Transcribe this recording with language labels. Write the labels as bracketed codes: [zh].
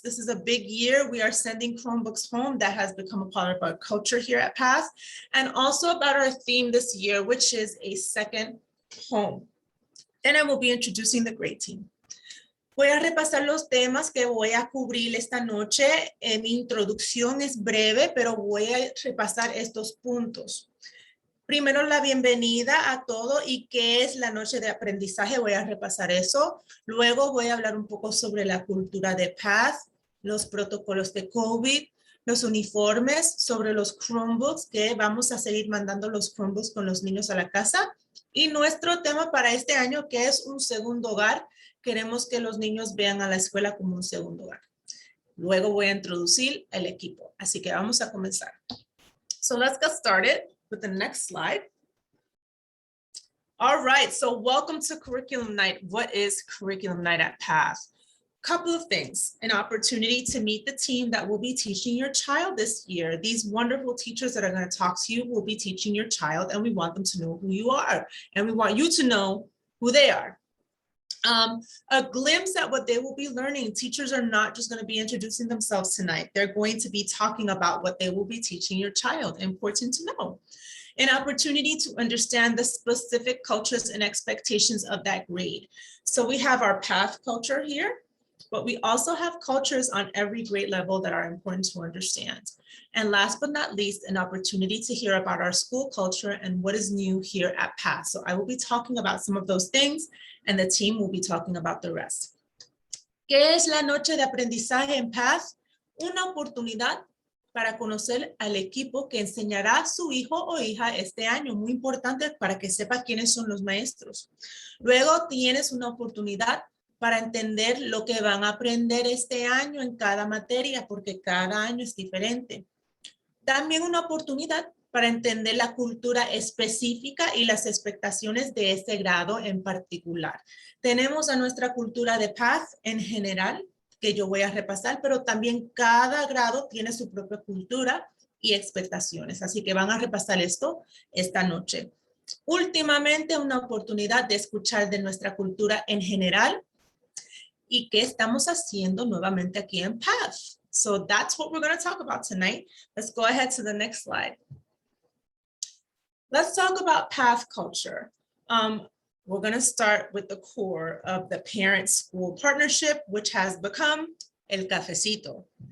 [en] This is a big year. We are sending Chromebooks home. That has become a part of our culture here at PATH. And also about our theme this year, which is a second home. Then I will be introducing the grade team. [es] Voy a repasar los temas que voy a cubrir esta noche. Mi introducción es breve, pero voy a repasar estos puntos. Primero, la bienvenida a todo y qué es la noche de aprendizaje. Voy a repasar eso. Luego voy a hablar un poco sobre la cultura de PATH, los protocolos de COVID, los uniformes, sobre los Chromebooks, que vamos a seguir mandando los Chromebooks con los niños a la casa. Y nuestro tema para este año, que es un segundo hogar. Queremos que los niños vean a la escuela como un segundo hogar. Luego voy a introducir el equipo. Así que vamos a comenzar. [en] So let's get started with the next slide. All right, so welcome to Curriculum Night. What is Curriculum Night at PATH? Couple of things, an opportunity to meet the team that will be teaching your child this year. These wonderful teachers that are going to talk to you will be teaching your child, and we want them to know who you are, and we want you to know who they are. A glimpse at what they will be learning. Teachers are not just going to be introducing themselves tonight. They're going to be talking about what they will be teaching your child. Important to know. an opportunity to understand the specific cultures and expectations of that grade. So we have our path culture here, but we also have cultures on every grade level that are important to understand. And last but not least, an opportunity to hear about our school culture and what is new here at PATH. So I will be talking about some of those things and the team will be talking about the rest. [es] ¿Qué es la noche de aprendizaje en PATH? Una oportunidad para conocer al equipo que enseñará a su hijo o hija este año. Muy importante para que sepa quiénes son los maestros. Luego tienes una oportunidad para entender lo que van a aprender este año en cada materia, porque cada año es diferente. También una oportunidad para entender la cultura específica y las expectaciones de ese grado en particular. Tenemos a nuestra cultura de PATH en general, que yo voy a repasar, pero también cada grado tiene su propia cultura y expectaciones. Así que van a repasar esto esta noche. Últimamente, una oportunidad de escuchar de nuestra cultura en general y qué estamos haciendo nuevamente aquí en PATH. [en] So that's what we're going to talk about tonight. Let's go ahead to the next slide. Let's talk about PATH culture. We're going to start with the core of the parent-school partnership, which has become el cafecito.